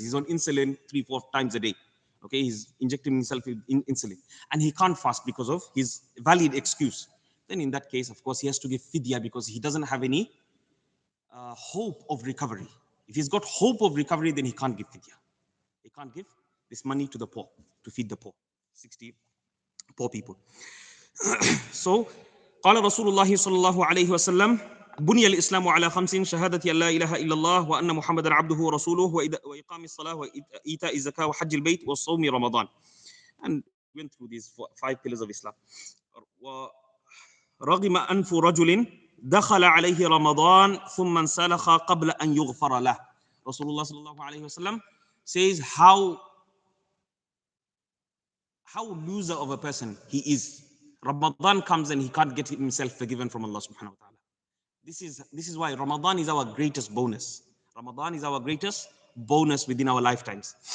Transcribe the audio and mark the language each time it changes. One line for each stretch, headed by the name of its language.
English: He's on insulin 3-4 times a day. Okay, he's injecting himself with insulin and he can't fast because of his valid excuse. Then in that case, of course, he has to give fidya because he doesn't have any hope of recovery. If he's got hope of recovery, then he can't give fidya. He can't give this money to the poor, to feed the poor, 60 poor people.
Arabic: So, قال رسول الله صلى الله عليه وسلم بني الإسلام على 5 شهادة أن لا إله إلا الله وأن محمدا عبده ورسوله وإقام الصلاة وإيتاء الزكاة وحج البيت وصوم رمضان.
English: And went through these 5 pillars of Islam.
Arabic: رغم أنف رجل دخل عليه رمضان ثم انسلخ قبل أن يغفر له.
English: Rasulullah
Arabic: صلى الله عليه وسلم
English: says how loser of a person he is. Ramadan comes and he can't get himself forgiven from Allah subhanahu wa ta'ala. This is why Ramadan is our greatest bonus. Ramadan is our greatest bonus within our lifetimes.